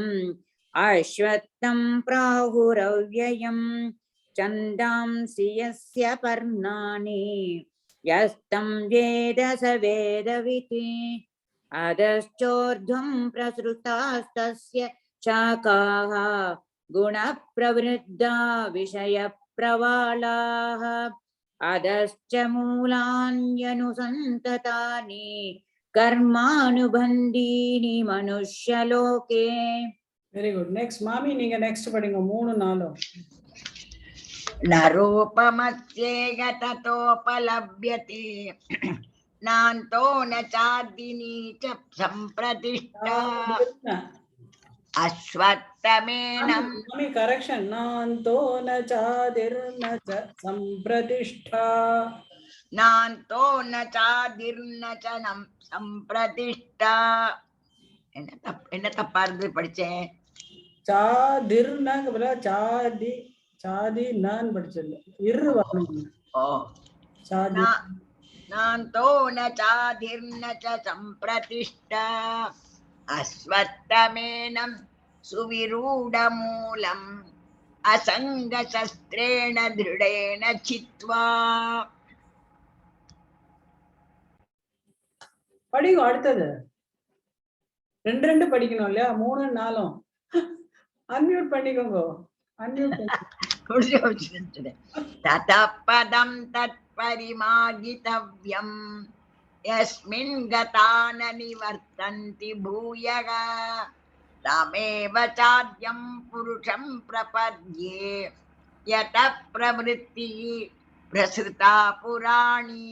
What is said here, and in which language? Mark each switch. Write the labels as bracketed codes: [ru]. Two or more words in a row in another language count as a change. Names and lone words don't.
[sa] अश्वत्थं प्राहुरव्ययम् छन्दांसि यस्य पर्णानि यस्तं वेद स वेदवित् अधश्चोर्ध्वं प्रसृतास्तस्य शाखाः गुणप्रवृद्धा विषयप्रवालाः अधश्च मूलान्यनुसन्ततानि कर्मानुबन्धीनि मनुष्यलोके. [en] Very good. Next, Mami, [ta] நீங்க next படிங்க 3 4. [sa] नरूपमस्येह ततोपलभ्यते नान्तो न चादिनी च सम्प्रतिष्ठा अश्वत्थमेनं [en] Mami, correction. [sa] नान्तो न चादिर्न च सम्प्रतिष्ठा. नान्तो न चादिर्न च सम्प्रतिष्ठा. [ta] என்ன தப்பா இருந்து படிச்சேன்? [sa] चादिर्न बोला चादी चादी नान [ta] படிச்சல்ல இரு வரணும். ஓ [sa] चादी नान्तो न चादिर्न च सम्प्रतिष्ठा अश्वत्थमेनं सुविरूढमूलम् असङ्गशस्त्रेण दृढेन चित्वा. [ta] படிங்க அடுத்தது. ரெண்டு படிக்கணும் இல்லையா? 3 4 அன்மியூட் பண்ணிக்கோங்க. அன்மியூட் [sa] ततपदं तत्परिमार्गितव्यं यस्मिन् गता न निवर्तन्ति भूयः तमेव चाद्यं पुरुषं प्रपद्ये यतः प्रवृत्तिः प्रसृता पुराणी.